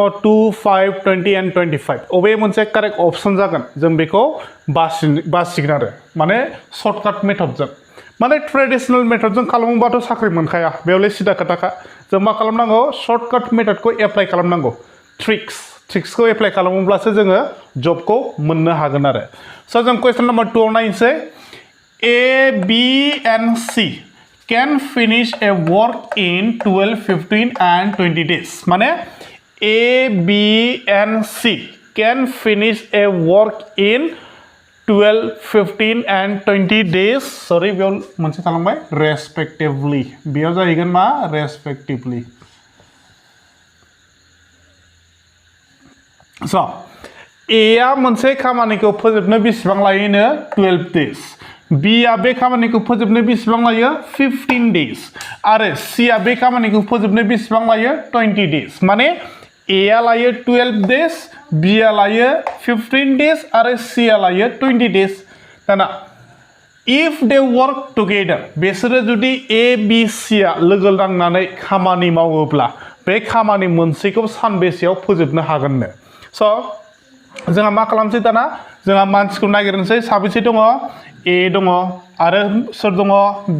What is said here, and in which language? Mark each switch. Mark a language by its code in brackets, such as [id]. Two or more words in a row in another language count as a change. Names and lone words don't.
[brx] 2 5 20 एन्ड 25 अबे मोनसे [en] correct option [brx] जागोन जों बेखौ बासिगोन आरो माने [en] shortcut method [brx] माने [en] traditional method [brx] खालामोबाथ' साख्रि मोनखाया बेयावलाय सिदा खोथाखा जों मा खालामनांगौ [en] shortcut method [brx] एप्लाइ खालामनांगौ ट्रिक्सखौ एप्लाइ खालामोब्लासो जोङो जबखौ मोननो हागोन आरो स' जों [en] question number 2 आव नायनोसै A B and C can finish a work in 12 15 and 20 days माने A B and C can finish a work in 12 15 and 20 days sorry [brx] बेयाव मोनसे थालांबाय [en] respectively [brx] बेयाव जाहैगोन मा [en] respectively [brx] स' A आ मोनसे खामानिखौ फोजोबनो बेसेबां लायोनो 12 days B आ बे खामानिखौ फोजोबनो बेसेबां लायो 15 days आरो C आ बे खामानिखौ फोजोबनो बेसेबां लायो 20 days माने A आ लायो 12 days B आ लायो 15 days आरो C आ लायो 20 days दाना [en] if they work together [brx] बिसोरो जुदि A B C आ लोगो नांनानै खामानि मावोब्ला बे खामानि मोनसेखौ सानबेसेयाव फोजोबनो हागोननो स' जोंहा मा खालामसै दाना जोंहा मानसिखौ नागिरनोसै साबेसे दङ A दङ आरो सोर दङ B